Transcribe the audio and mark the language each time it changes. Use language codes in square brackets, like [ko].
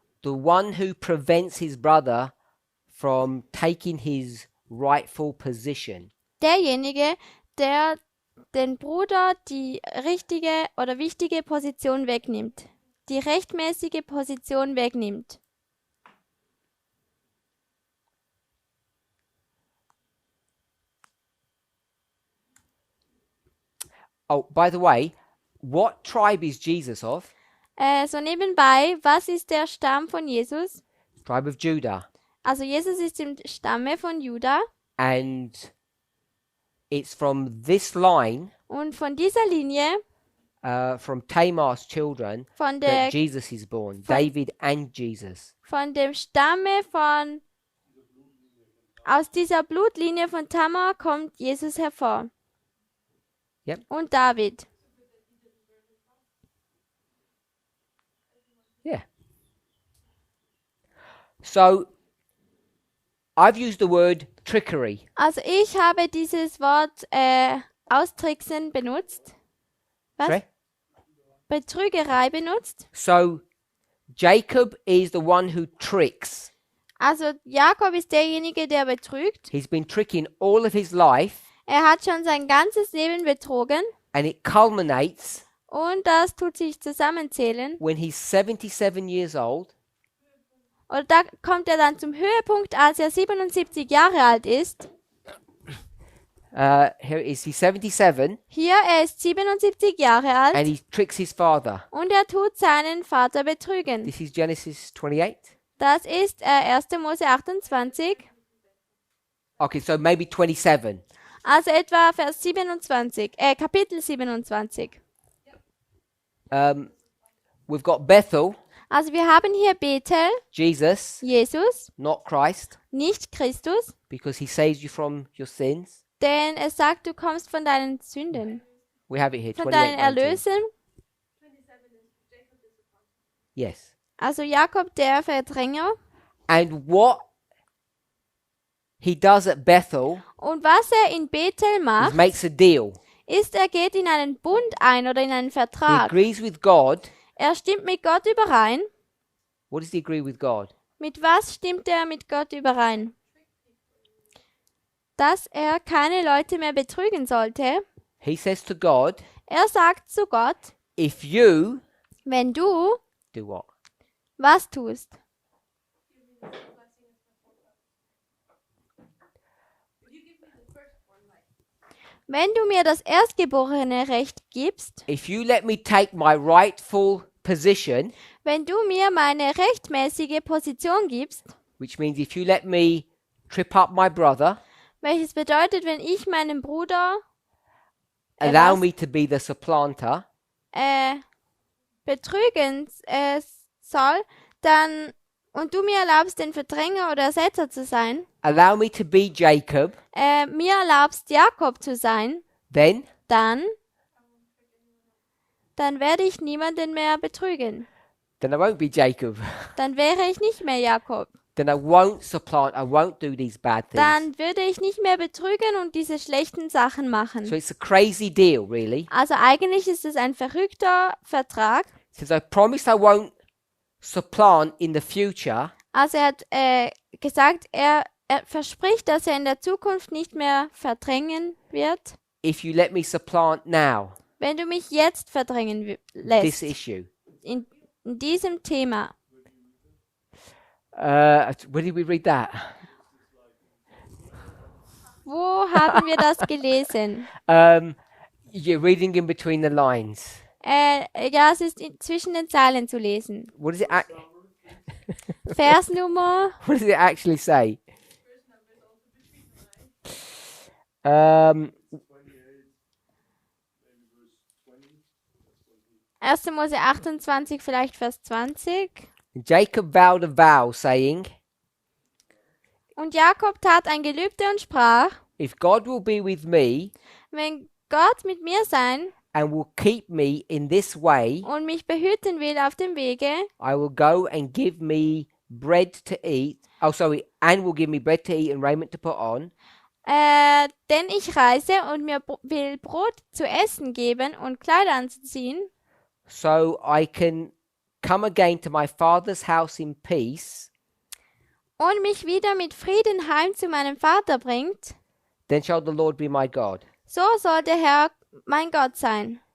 [en] the one who prevents his brother from taking his rightful position. [de] Derjenige, der den Bruder die richtige oder wichtige Position wegnimmt. Die rechtmäßige Position wegnimmt. [en] Oh, by the way, what tribe is Jesus of? [de] So nebenbei, was ist der Stamm von Jesus? [en] Tribe of Judah. [de] Also Jesus ist im Stamme von Juda [en] And it's from this line, [de] und von dieser Linie, [en] from Tamar's children, [de] von [en] that Jesus is born. David and Jesus. [de] dem Stamme aus dieser Blutlinie von Tamar kommt Jesus hervor. [en] Yep. [de] Und David. [en] Yeah. So, I've used the word trickery. [de] Also ich habe dieses Wort austricksen benutzt. Was? [en] Sorry? [de] Betrügerei benutzt. [en] So, Jacob is the one who tricks. [de] Also Jakob ist derjenige, der betrügt. [en] He's been tricking all of his life, [de] Er hat schon sein ganzes Leben betrogen. [en] and it culminates [de] Und das tut sich zusammenzählen. [en] when he's 77 years old, [de] Und da kommt er dann zum Höhepunkt, als er 77 Jahre alt ist. [en] here is he's 77, [de] Hier, er ist 77 Jahre alt [en] and he tricks his father. [de] und er tut seinen Vater betrügen. [en] This is Genesis 28. [de] Das ist 1. Mose 28, [en] Okay, so maybe 27. [de] also etwa Vers 27, Kapitel 27. [en] We've got Bethel, [de] Also wir haben hier Bethel, [en] Jesus, [de] Jesus, [en] not Christ, [de] nicht Christus, [en] because he saves you from your sins. [de] denn es sagt, du kommst von deinen Sünden, [en] We have it here, [de] von deinen [en] 28, 19. [de] Erlösen. [en] Yes. [de] Also Jakob, der Verdränger. [en] And what he does at Bethel [de] Und was er in Bethel [en] is [de] macht, [en] makes a deal. [de] ist, er geht in einen Bund ein oder in einen [en] He [de] Vertrag. [en] agrees with God. [de] Er stimmt mit Gott überein. [en] What does he agree with God? [de] Mit was stimmt er mit Gott überein? Dass er keine Leute mehr betrügen sollte. [en] He says to God, [de] Er sagt zu Gott, [en] if you [de] wenn du [en] do what? [de] was tust, wenn du mir das erstgeborene Recht gibst, [en] If you let me take my rightful position, [de] wenn du mir meine rechtmäßige Position gibst, [en] which means if you let me trip up my brother, [de] welches bedeutet, wenn ich meinen Bruder [en] allow [de] was? [en] me to be the supplanter, [de] betrügen soll, dann und du mir erlaubst, den Verdränger oder Ersetzer zu sein, [en] allow me to be Jacob, [de] mir erlaubst, Jakob zu sein, [en] then [de] dann werde ich niemanden mehr betrügen. [en] I won't be Jacob. [de] Dann wäre ich nicht mehr Jakob. [en] Then I won't supplant, I won't do these bad things. [de] Dann würde ich nicht mehr betrügen und diese schlechten Sachen machen. [en] So it's a crazy deal, really. [de] Also eigentlich ist es ein verrückter Vertrag. [en] He says, I promise I won't supplant in the future, [de] Also er hat gesagt, er verspricht, dass er in der Zukunft nicht mehr verdrängen wird, [en] if you let me supplant now [de] wenn du mich jetzt verdrängen [en] this [de] lässt. [en] issue. [de] In diesem Thema. [en] Where did we read that? [de] Wo haben wir das gelesen? [en] You're reading in between the lines. [de] Ja, es ist zwischen den Zeilen zu lesen. [en] What does it [de] Versnummer [en] what does it actually say? Um, [de] 1. Mose 28, vielleicht Vers 20. [en] Jacob vowed a vow, saying, [de] Und Jakob tat ein Gelübde und sprach, [en] if God will be with me [de] wenn Gott mit mir sein [en] and will keep me in this way, [de] und mich behüten will auf dem Wege, [en] I will go and give me bread to eat. Oh, sorry, and will give me bread to eat and raiment to put on. [de] denn ich reise und mir will Brot zu essen geben und Kleider anzuziehen, [en] So I can come again to my father's house in peace. [de] und mich wieder mit Frieden heim zu meinem Vater bringt, [en] Then shall the Lord be my God. [de] so soll der Herr mein Gott sein.